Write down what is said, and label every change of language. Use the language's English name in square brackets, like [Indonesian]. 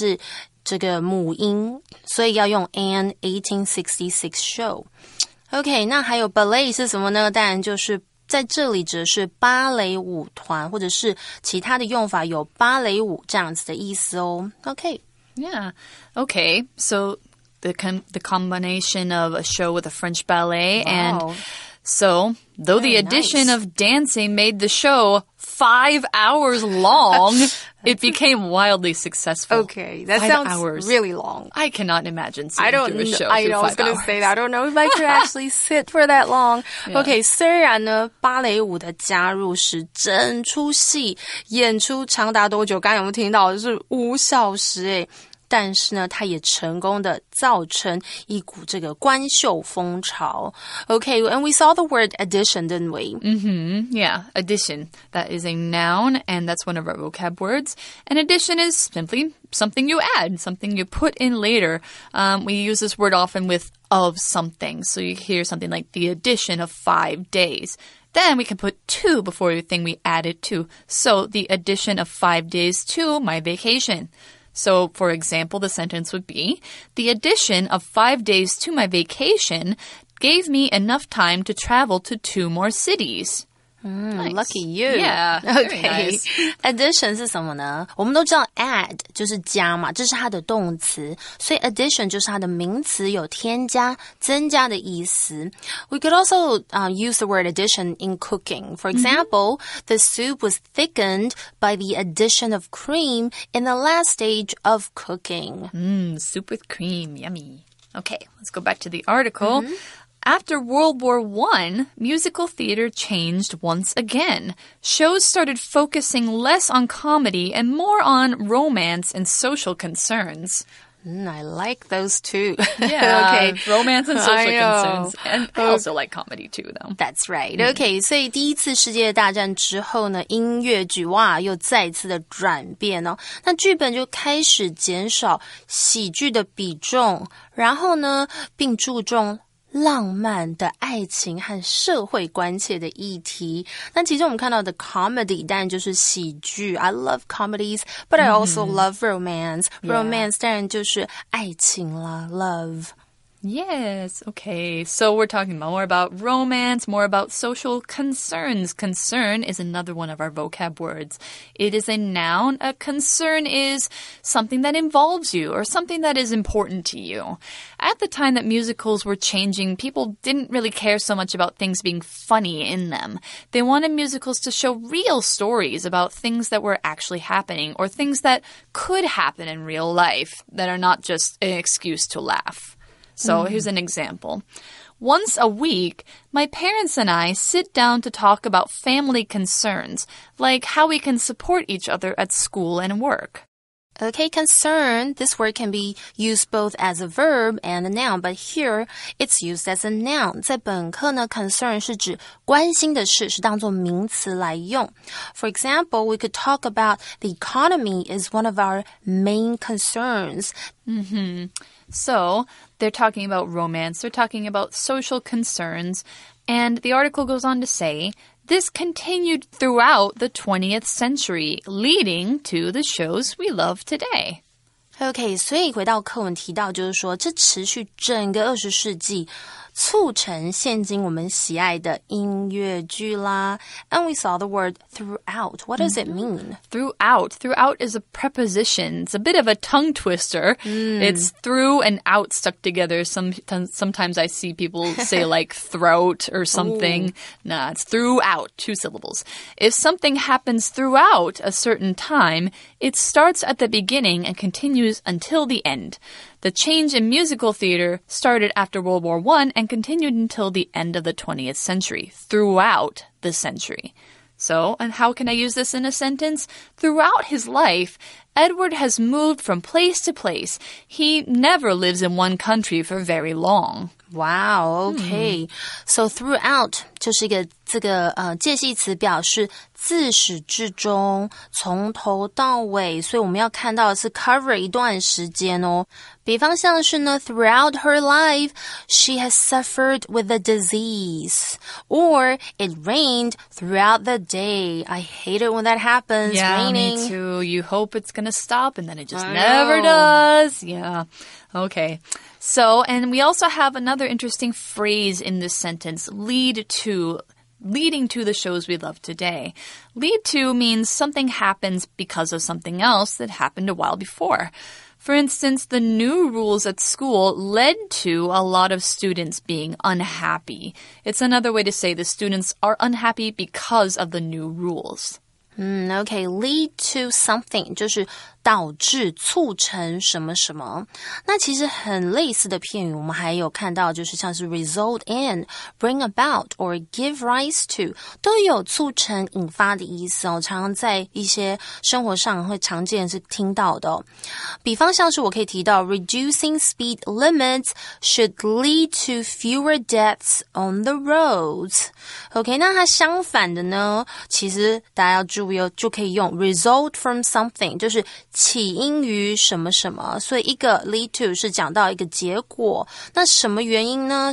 [Chinese] 是这个母音，所以要用 [English] an 1866 show。 [Chinese] OK， 那还有 ballet 是什么呢？当然就是在这里指的是芭蕾舞团，或者是其他的用法有芭蕾舞这样子的意思哦。 OK， Yeah. Okay. [English] So the combination of a show with a French ballet and so though the addition of dancing made the show 5 hours long, it became wildly successful. Okay, that 5 sounds hours. really long. I cannot imagine sitting through a show I for 5 know, I was going to hours. say that. I don't know if I could actually sit for that long. [Chinese] Okay, 虽然呢，芭蕾舞的加入使整出戏演出长达多久？刚刚有没有听到？是5小时诶。但是呢，它也成功的造成一股这个官秀风潮。 [English] Okay, and we saw the word addition, didn't we? Yeah, addition. That is a noun, and that's one of our vocab words. And addition is simply something you add, something you put in later. We use this word often with of something. So you hear something like the addition of 5 days. Then we can put to before the thing we added to. So the addition of 5 days to my vacation. So, for example, the sentence would be, the addition of 5 days to my vacation gave me enough time to travel to 2 more cities. Nice. Lucky you. Yeah, very Okay. nice. [Chinese] Addition 是什么呢？我们都知道 add 就是加嘛，这是它的动词，所以 addition 就是它的名词，有添加、增加的意思。 [English] We could also use the word addition in cooking. For example, the soup was thickened by the addition of cream in the last stage of cooking. Soup with cream. Yummy. Okay, let's go back to the article. After World War I, musical theater changed once again. Shows started focusing less on comedy and more on romance and social concerns. I like those too. Yeah, Okay. romance and social I know. concerns. And I also like comedy too, though. That's right. [Chinese] Okay, 所以第一次世界大战之后呢，音乐剧哇又再次的转变哦。那剧本就开始减少喜剧的比重，然后呢，并注重浪漫的爱情和社会关切的议题。那其中我们看到的 comedy 当然就是喜剧。 [English] I love comedies, but I also love romance. [Chinese] Romance 当然就是爱情啦 ，love. [English] Yes, okay. So we're talking more about romance, more about social concerns. Concern is another one of our vocab words. It is a noun. A concern is something that involves you or something that is important to you. At the time that musicals were changing, people didn't really care so much about things being funny in them. They wanted musicals to show real stories about things that were actually happening or things that could happen in real life that are not just an excuse to laugh. So here's an example. Once a week, my parents and I sit down to talk about family concerns, like how we can support each other at school and work. Okay, concern. This word can be used both as a verb and a noun, but here it's used as a noun. [Chinese] 在本课呢 concern 是指关心的事，是当作名词来用。 [English] For example, we could talk about the economy is one of our main concerns. So they're talking about romance, they're talking about social concerns, and the article goes on to say, this continued throughout the 20th century, leading to the shows we love today. [Chinese] OK, 所以回到课文提到，就是说这持续整个20世纪，促成现今我们喜爱的音乐剧啦。 [English] And we saw the word throughout. What does it mean? Throughout. Throughout is a preposition. It's a bit of a tongue twister. It's through and out stuck together. Sometimes I see people say like throat or something. Nah, it's throughout, 2 syllables. If something happens throughout a certain time, it starts at the beginning and continues until the end. The change in musical theater started after World War I and continued until the end of the 20th century, throughout the century. So, and how can I use this in a sentence? Throughout his life, Edward has moved from place to place. He never lives in one country for very long. Wow, okay. [Chinese] So throughout 就是一个这个介系词，表示自始至终，从头到尾，所以我们要看到的是 cover 一段时间哦。比方像是呢 [English] throughout her life, she has suffered with a disease. Or it rained throughout the day. I hate it when that happens. Yeah, raining. me too. You hope it's gonna stop and then it just never does. Yeah. Okay. So, and we also have another interesting phrase in this sentence, leading to the shows we love today. Lead to means something happens because of something else that happened a while before. For instance, the new rules at school led to a lot of students being unhappy. It's another way to say the students are unhappy because of the new rules. [Chinese] Okay, lead to something 就是导致促成什么什么。那其实很类似的片语我们还有看到，就是像是 [English] result in, bring about or give rise to [Chinese] 都有促成引发的意思哦，常常在一些生活上会常见是听到的哦。比方像是我可以提到 [English] reducing speed limits should lead to fewer deaths on the roads. [Chinese] OK, 那它相反的呢，其实大家要注意哦，就可以用 result from something 就是起因于什么什么，所以一个 lead to 是讲到一个结果，那什么原因呢？